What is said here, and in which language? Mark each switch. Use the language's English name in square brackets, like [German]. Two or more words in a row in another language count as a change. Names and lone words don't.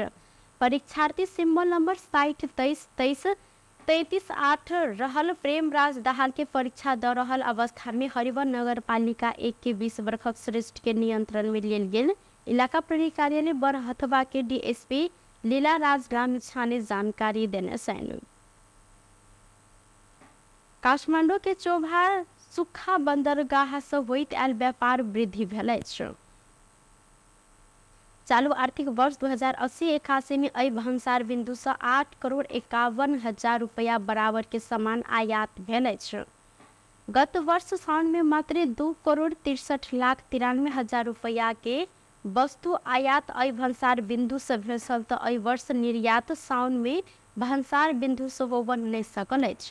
[Maithili] परीक्षार्थी सिंबल नंबर 60233338 रहल प्रेमराज दाहाल के परीक्षा द रहल अवस्था में हरिवन नगर पालिका 1 के 20 वर्षक श्रेष्ठ के नियंत्रण में लेल गेल। इलाका प्रहरी कार्यालय बरहथुआ के डीएसपी लीला राज राम ने जानकारी देने छन्। काठमाडौँ के चोभार सुक्खा बन्दरगाह सँ होइत आयल व्यापार वृद्धि भेल अछि। चालू आर्थिक वर्ष 2080-81 में अई भंसार बिंदु से 8,51,00,000 रुपया बराबर के सामान आयात भेल अछि। गत वर्ष साउन में मात्र 2,63,93,000 रुपया के वस्तु आयात अई भंसार बिंदु से भेल छल तऽ अई वर्ष निर्यात साउन में भंसार बिंदु से होबऽ नहि सकल अछि।